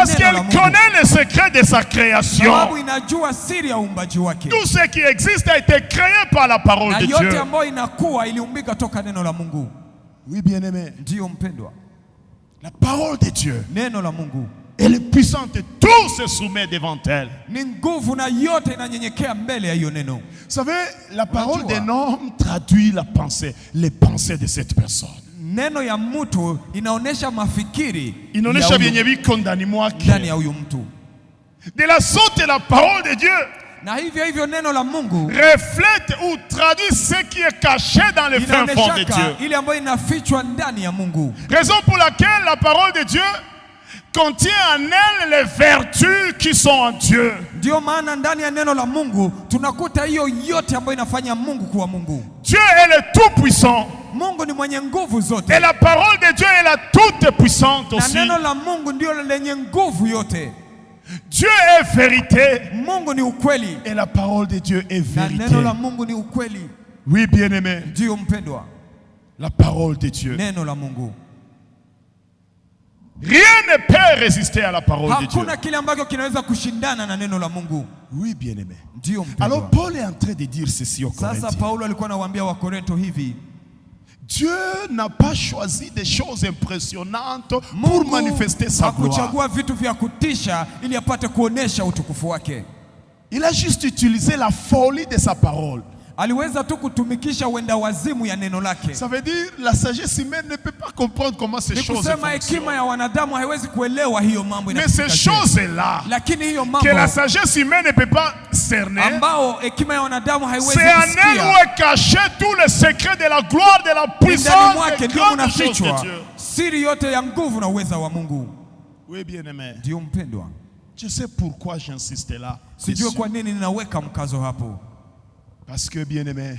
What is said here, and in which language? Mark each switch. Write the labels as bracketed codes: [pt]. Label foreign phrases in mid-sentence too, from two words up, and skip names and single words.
[fr] Parce [sw] neno la [fr] qu'elle [sw] Mungu. [fr] connaît le secret de sa création. [sw] Sababu inajua siri ya uumbaji wake. [fr] Tout ce qui existe a été créé par la parole [sw] Na [fr] de [sw] yote [fr] Dieu. [sw] ambayo inakuwa iliumbika toka neno la Mungu. [fr] Oui, bien-aimé. [sw] Ndio mpendwa. [fr] La parole de Dieu, [sw] Neno la Mungu [fr] elle est puissante. Tout se soumet devant elle. [sw] ni nguvu na yote inanyenyekea mbele ya hiyo neno. [fr] Vous savez, la parole [sw] Unajua. [fr] d'un homme traduit la pensée, les pensées de cette personne. [sw] Neno ya mtu inaonesha mafikiri Inaonesha ya vyenye huyu- viko ndani mwake. ndani ya huyu mtu. [fr] De la sorte, la parole de Dieu [sw] Na hivyo neno la Mungu [fr] reflète ou traduit ce qui est caché dans les fins fonds de [sw] inaoneshaka [fr] Dieu. [sw] ile ambayo inafichwa ndani ya Mungu. [fr] Raison pour laquelle la parole de Dieu contient en elle les vertus qui sont en Dieu. [sw] Ndio maana ndani ya neno la Mungu tunakuta hiyo yote ambayo inafanya Mungu kuwa Mungu. [fr] Dieu est le tout-puissant. [sw] Mungu ni mwenye nguvu zote. [fr] Et la parole de Dieu est la toute-puissante [sw] Na [fr] aussi. [sw] neno la Mungu ndio lenye nguvu yote. [fr] Dieu est vérité. [sw] Mungu ni ukweli. [fr] Et la parole de Dieu est [sw] Na [fr] vérité. [sw] neno la Mungu ni ukweli. [fr] Oui, bien-aimé. [sw] Ndio mpendwa. [fr] La parole de Dieu. [sw] Neno la Mungu. [fr] Rien ne peut résister à la parole de Dieu. [sw] Hakuna kile ambacho kinaweza kushindana na neno la Mungu. [fr] Oui, bien-aimé. [sw] Ndio mpendwa. [fr] Alors Paul est en train de dire ceci aux [sw] Sasa [fr] Corinthiens. [sw] Paulo alikuwa anawaambia Wakorintho hivi. [fr] Dieu n'a pas choisi des choses impressionnantes pour manifester sa gloire. [sw] Hakuchagua vitu vya kutisha ili apate kuonesha utukufu wake. [fr] Il a juste utilisé la folie de sa parole. [sw] Aliweza tu kutumikisha uenda wazimu ya neno lake. [fr] Ça veut dire la sagesse humaine ne peut pas comprendre comment ces [sw] Ni [fr] choses [sw] kusema hekima [fr] fonctionnent. [sw] ya wanadamu haiwezi kuelewa hiyo mambo [fr] Mais ces [sw] inafika. [fr] choses-là [sw] Lakini hiyo [fr] que [sw] mambo [fr] la sagesse humaine ne peut pas cerner, [sw] ambao hekima ya wanadamu haiwezi [fr] c'est en elle où [sw] kusikia. [fr] est caché tout le secret de la gloire, de la [sw] Ndani [fr] puissance, [sw] mwake [fr] des [sw] ndio [fr] grandes choses de [sw] unafichwa [fr] Dieu. [sw] siri yote ya nguvu na uweza wa Mungu. [fr] Oui, bien-aimé. [sw] Ndio mpendwa. [fr] Je sais pourquoi j'insiste là. [sw] Sijui kwa nini ninaweka mkazo hapo. [fr] Parce que, bien-aimé,